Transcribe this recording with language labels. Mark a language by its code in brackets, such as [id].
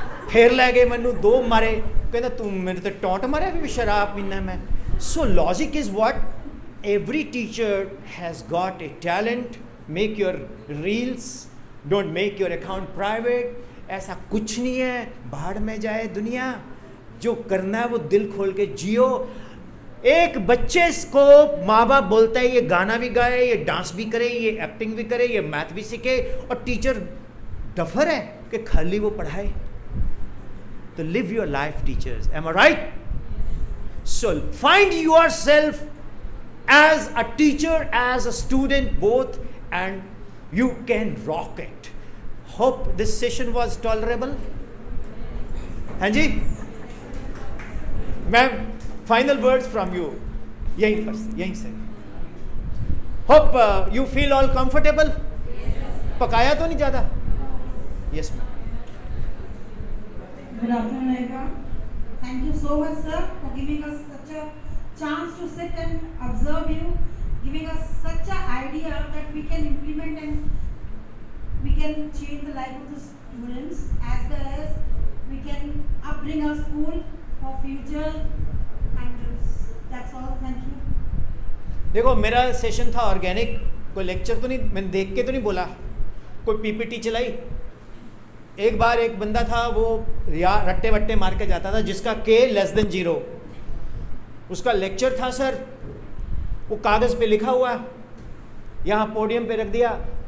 [pa] ਫਿਰ ਲੈ ਗਏ ਮੈਨੂੰ 2 ਮਾਰੇ, ਕਹਿੰਦਾ ਤੂੰ ਮੇਰੇ ਤੇ ਟੌਂਟ ਮਾਰਿਆ ਵੀ ਸ਼ਰਾਬ ਪੀਣਾ ਮੈਂ। [en] So logic is what every teacher has got a talent. Make your reels, don't make your account private. [hi] ऐसा कुछ नहीं है, भाड़ में जाए दुनिया। जो करना है वो दिल खोल के जियो। एक बच्चे को माँ बाप बोलता है ये गाना भी गाए, ये डांस भी करे, ये एक्टिंग भी करे, ये मैथ भी सीखे, और टीचर डफर है कि खाली वो पढ़ाए। [en] तो live your life teachers, am I right? So find yourself as a teacher, as a student, both, and you can rock it. Hope this session was tolerable. Hanji, ma'am, final words from you. [hi] Yahin se. [en] Hope you feel all comfortable. [hi] Pakaya to nahi zyada? [en] Yes ma'am. Good afternoon everyone. Thank you so much sir for giving us such a chance to sit and observe you, giving us such an idea that we can implement and we can change the life of the students, as well as we can upbring our school for future, and that's all. Thank you. [hi] देखो मेरा session था organic, कोई lecture तो नहीं, मैंने देख के तो नहीं बोला, कोई पीपीटी चलाई। एक बार एक बंदा था वो या रट्टे वट्टे मार के जाता था, जिसका K <0, उसका लेक्चर था सर, वो कागज़ पे लिखा हुआ, यहाँ पोडियम पे रख दिया।